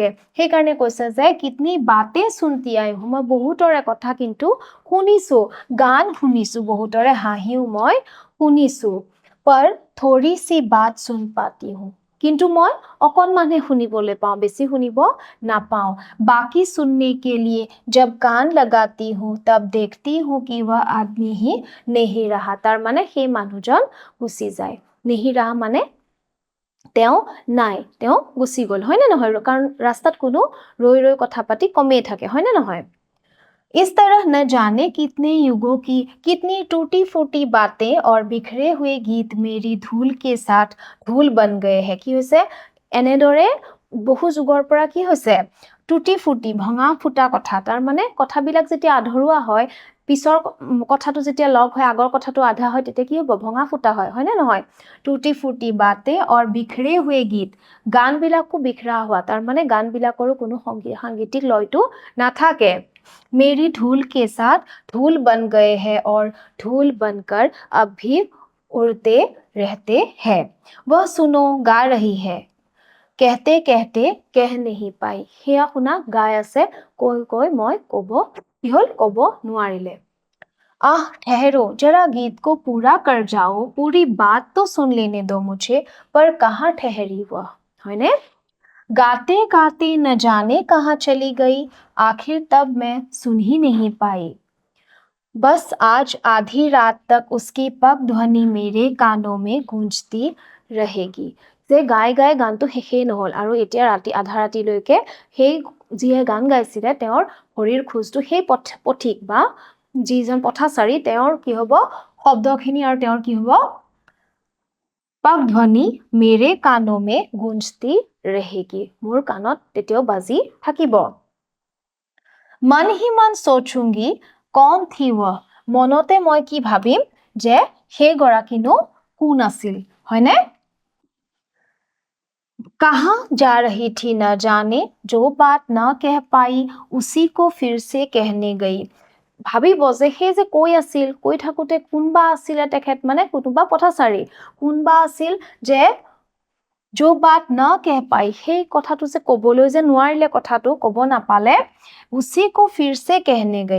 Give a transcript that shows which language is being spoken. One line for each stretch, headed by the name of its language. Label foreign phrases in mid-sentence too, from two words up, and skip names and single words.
Assamese: সেইকাৰণে কৈছে যে
Hindi: कितनी बातें सुनती आई हूँ
Assamese: মই বহুতৰে কথা কিন্তু শুনিছো গান শুনিছো বহুতৰে হাঁহিও মই শুনিছো
Hindi: पर थोड़ी सी बात सुन पाती हूँ
Assamese: কিন্তু মই অকনমানহে শুনিবলৈ পাওঁ বেছি শুনিব নাপাওঁ।
Hindi: बाकी सुनने के लिए जब कान लगाती हूँ तब देखती हूँ कि वह आदमी ही नहीं रहा।
Assamese: তাৰ মানে সেই মানুহজন গুচি যায়
Hindi: नहीं रहा
Assamese: মানে তেওঁ নাই তেওঁ গুচি গ'ল হয়নে নহয়? কাৰণ ৰাস্তাত কোনো ৰৈ ৰৈ কথা পাতি কমেই থাকে হয়নে নহয়?
Hindi: इस तरह न जाने कितने युगों की कितनी टूटी फूटी बातें और बिखरे हुए गीत मेरी धूल के साथ धूल बन गए हैं।
Assamese: কি হৈছে এনেদৰে বহু যুগৰ পৰা কি হৈছে
Hindi: टूटी फूटी
Assamese: ভঙা ফুটা কথা তাৰ মানে কথাবিলাক যেতিয়া আধৰুৱা হয় পিছৰ কথাটো যেতিয়া লগ হয় আগৰ কথাটো আধা হয় তেতিয়া কি হ'ব ভঙা ফুটা হয় হয়নে নহয়?
Hindi: टूटी फूटी बातें और बिखरे हुए गीत
Assamese: গানবিলাকো বিখৰা হোৱা তাৰ মানে গানবিলাকৰো কোনো সাংগীতিক লয়টো নাথাকে।
Hindi: मेरी धूल के साथ धूल बन गए हैं और धूल बनकर अब भी उड़ते रहते हैं। वह सुनो गा रही है, कहते कहते कह नहीं पाई।
Assamese: সেয়া শুনা গাই আছে, কৈ কৈ মই ক'ব কি হ'ল ক'ব নোৱাৰিলে।
Hindi: आह ठहरो, जरा गीत को पूरा कर जाओ, पूरी बात तो सुन लेने दो मुझे, पर कहाँ ठहरी वह, है ने? गाते गाते न जाने कहाँ चली गई, आखिर तब मैं सुन ही नहीं पाई। बस आज आधी रात तक उसकी पग ध्वनि मेरे कानों में गूंजती रहेगी।
Assamese: যে গাই গাই গানটো শেষেই নহ'ল আৰু এতিয়া ৰাতি আধা ৰাতিলৈকে সেই যিয়ে গান গাইছিলে তেওঁৰ ভৰিৰ খোজটো সেই পথিক বা যিজন পথাচাৰী তেওঁৰ কি হ'ব শব্দখিনি আৰু তেওঁৰ কি হ'ব
Hindi: पग ध्वनि मेरे कानों में गूंजती रहेगी,
Assamese: মোৰ কাণত তেতিয়াও বাজি থাকিব।
Hindi: मन ही मन सोचूंगी कौन थी वह,
Assamese: মনতে মই কি ভাবিম যে সেই গৰাকীনো কোন আছিল, হয়নে?
Hindi: कहाँ जा रही थी न जाने, जो बात न कह पाई उसी को फिर से कहने गई।
Assamese: ভাবিব যে সেই যে কৈ আছিল, কৈ থাকোতে কোনবা আছিলে তেখেত মানে কোনোবা পথাচাৰী, কোনবা আছিল যে
Hindi: जो बात न कह पाई
Assamese: সেই কথাটো যে ক'বলৈ যে নোৱাৰিলে, কথাটো ক'ব নাপালে,
Hindi: उसी को फिर से कहने गई।